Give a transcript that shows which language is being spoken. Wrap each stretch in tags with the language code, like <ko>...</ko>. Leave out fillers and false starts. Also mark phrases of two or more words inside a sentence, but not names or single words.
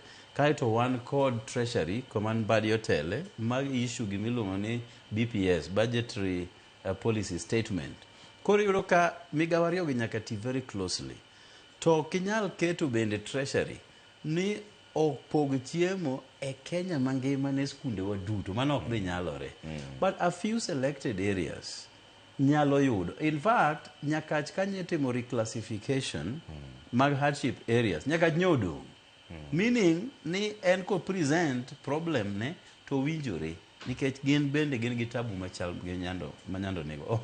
<luo>Kaeto wan kod treasury,</luo> <en>command body</en> <luo>otele, mag issue gimiluongo ni BPS,</luo> <en>budgetary policy statement.</en> <luo>Koro yudo ka migawo ariyo gi nyaka ti</luo> <en>very closely.</en> <luo>To kinyal keto bende treasury ni opog chiemo e Kenya mangima ne skunde wa duto. Mano ok dhi nyalore.</luo> <en>But a few selected areas</en> <luo>nyalo yudo.</luo> <en>In fact,</en> <luo>Nyakach kanye timo reclassification mag</luo> <en>hardship areas.</en> <luo>Nyakach nyodo. Meaning ni en ko</luo> <en>present problem</en> <luo>ne to winjore. Nikech gin bende gin gi tabu machal gi Nyando nego.</luo>